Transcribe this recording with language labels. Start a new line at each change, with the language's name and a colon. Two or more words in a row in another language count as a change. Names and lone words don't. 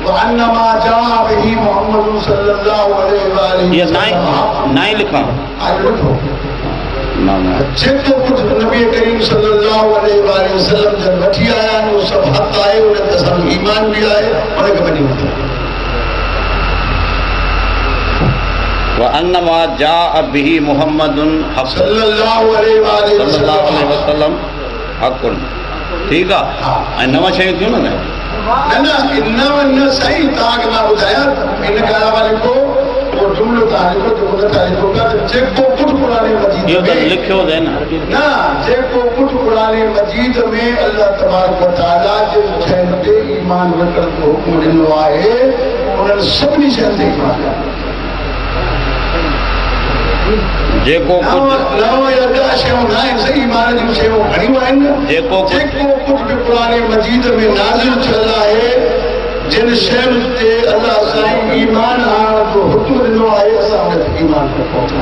Sindhi: इहा नाई लिखां जेको कुझु नबी करीम
Arabic: صلى الله عليه وسلم
Sindhi: जन वठी आया आहिनि उहो सभु हक़ आहे। उन ते असांजो ईमान बि आहे। उनखे मञी वठो।
Arabic: وأن ما جاء به محمد صلى الله عليه وسلم حق।
Sindhi: ठीकु आहे। ऐं नव शयूं थियूं न न सही तव्हांखे मां ॿुधायां इन खां अलावा लिखो जुमिलो तव्हां लिखो जेको कुझु क़ुरान मजीद इहो त लिखियो अथई न जेको कुझु क़ुरान मजीद में
Arabic: الله تبارك وتعالى
Sindhi: जे शयुनि ते ईमान रखण जो हुकुम ॾिनो आहे उन्हनि सभिनी शयुनि ते ईमान जेको जेको कुझु बि क़ुरान मजीद में नाज़िल थियल आहे जिन शयुनि ते अल्लाह साईं ईमान आणण जो हुकुम ॾिनो आहे असां उन ते ईमान रखूं।